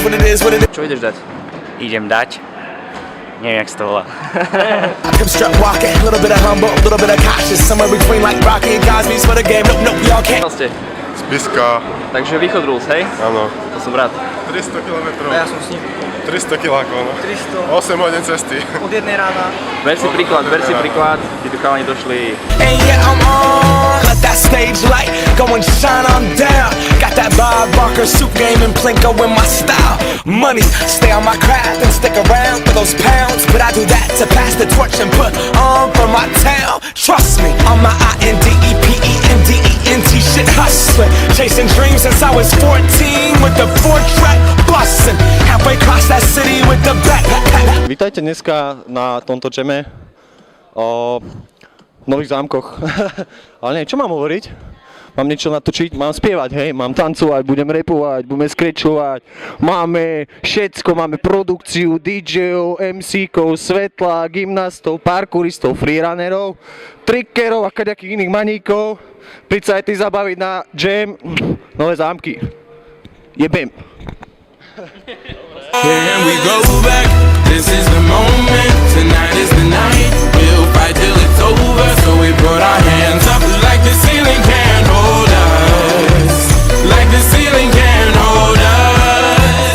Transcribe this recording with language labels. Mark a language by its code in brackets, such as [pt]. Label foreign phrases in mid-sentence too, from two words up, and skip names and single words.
[en] is what it is. [sk] Čo ideš dať? Idem dať. Neviem, jak sa to volá. [en] I'm struck walking, a little bit of humble, a little bit of cautious, somewhere between like Rocky and Cosby's for the game. Nope, y'all can't. [sk] Ste. Spiska, Takže východ rules, hej? áno. To som rád. 300 km. Ja som s ním 300 kilákov, no. 300 8 hodín cesty. od jednej rána. Ber si príklad, tí tu chalani došli. [en] And yeah, I'm on. Let that stage light go and shine on down. Got that Bob Barker suit game and Plinko in my style. Money, stay on my craft and stick around for those pounds. But I do that to pass the torch and put on for my town. Trust me, on my INDEPENDENT shit hustling. Chasing dreams since I was 14 with the 4-track bustin'. Halfway across that city with the backpack. [sk] Vítajte dneska na tomto džeme o Nových Zámkoch. Ale nie, čo mám hovoriť? Mám niečo natočiť, mám spievať, hej, mám tancovať, budem rapovať, budeme skrečovať, máme všetko, máme produkciu, DJov, MC-kov, svetla, gymnastov, parkouristov, freerunnerov, trickerov a kaďakých iných maníkov. Príď sa aj ty zabaviť na jam Nové Zámky. Jebem. [en] Can we go back? This is the moment. Tonight is the night. We'll fight till it's over. So we put our hands up like the ceiling can't hold us. Like the ceiling can't hold us.